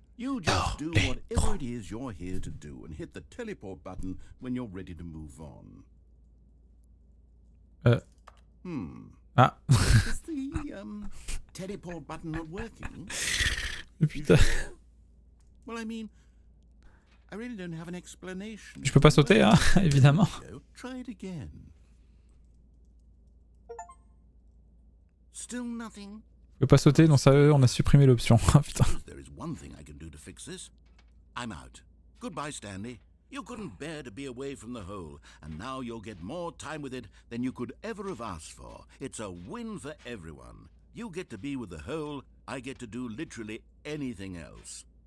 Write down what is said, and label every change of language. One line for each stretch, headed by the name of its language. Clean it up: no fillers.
English: You just do whatever it is you're here to do and hit the teleport button when you're ready to move on. Ah. Is the teleport button not working?
French: Putain.
English: Well, I mean, I really don't have an explanation.
French: Je peux pas sauter, hein, évidemment.
English: Try it again. Still nothing.
French: Je peux pas sauter, donc ça, on a supprimé l'option. Ah putain.
English: There is one thing I can do to fix this. I'm out. Goodbye, Stanley. You couldn't bear to be away from the hole, and now you'll get more time with it than you could ever have asked for. It's a win for everyone. You get to be with the hole, I get to do literally anything else.